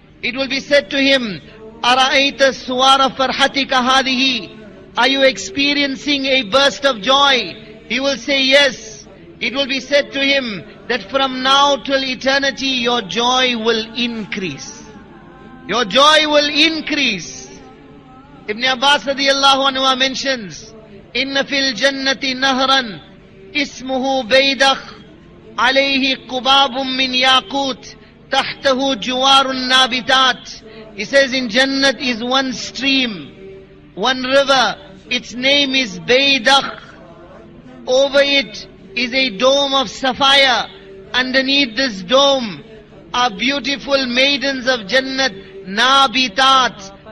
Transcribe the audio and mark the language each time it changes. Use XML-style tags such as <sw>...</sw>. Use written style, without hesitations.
<en>It will be said to him,</en> <ar>أَرَأَيْتَ سُوَارَ فَرْحَتِكَ هَذِهِ.</ar> <en>Are you experiencing a burst of joy? He will say yes. It will be said to him that from now till eternity your joy will increase. Your joy will increase. Ibn Abbas radiyallahu anhu mentions,</en> <ar>إِنَّ فِي الْجَنَّةِ نَهْرًا اسمه بيدخ عليه قباب من ياقوت تحته جوار النابتات.</ar> <en>He says in Jannat is one stream, one river. Its name is Baydakh. Over it is a dome of sapphire. Underneath this dome are beautiful maidens of Jannat, nabitat.</en>